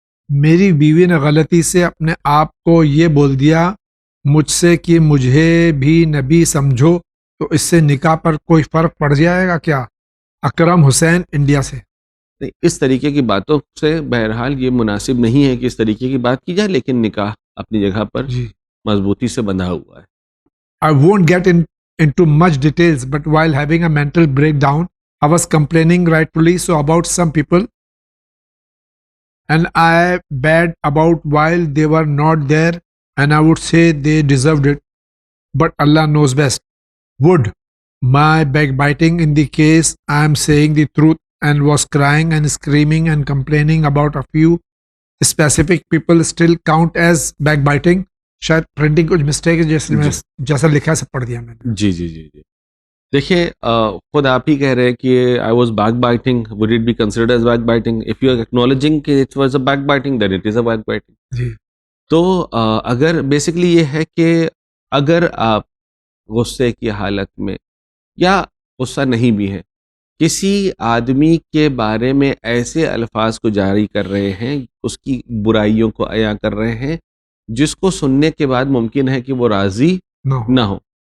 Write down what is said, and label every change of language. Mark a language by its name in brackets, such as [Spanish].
[Urdu] میری بیوی نے غلطی سے اپنے آپ کو یہ بول دیا مجھ سے کہ مجھے بھی نبی سمجھو، تو اس سے نکاح پر کوئی فرق پڑ جائے گا کیا؟ اکرم حسین، انڈیا سے. اس طریقے کی باتوں سے بہرحال یہ مناسب نہیں ہے کہ اس طریقے کی بات کی جائے، لیکن نکاح اپنی جگہ پر جی. مضبوطی سے بندھا ہوا ہے. [English] I won't get into much details, but while having a mental breakdown, I was complaining rightfully so about some people, and I bad about while they were not there, and I would say they deserved it, but Allah knows best. Would my backbiting in the case I am saying the truth and was crying and screaming and complaining about a few specific people still count as backbiting? [Urdu] شاید printing کچھ mistake ہے، جیسے میں جیسا لکھا ہے سب پڑھ دیا میں نے. جی جی جی جی دیکھیے خود آپ ہی کہہ رہے ہیں کہ [English] I was back biting. Would it be considered as back biting? If you are acknowledging کہ it was a back biting then it is a back biting. [Urdu] جی. تو اگر بیسکلی یہ ہے کہ اگر آپ غصے کی حالت میں یا غصہ نہیں بھی ہے، کسی آدمی کے بارے میں ایسے الفاظ کو جاری کر رہے ہیں، اس کی برائیوں کو عیاں کر رہے ہیں جس کو سننے کے بعد ممکن ہے کہ وہ راضی نہ ہو.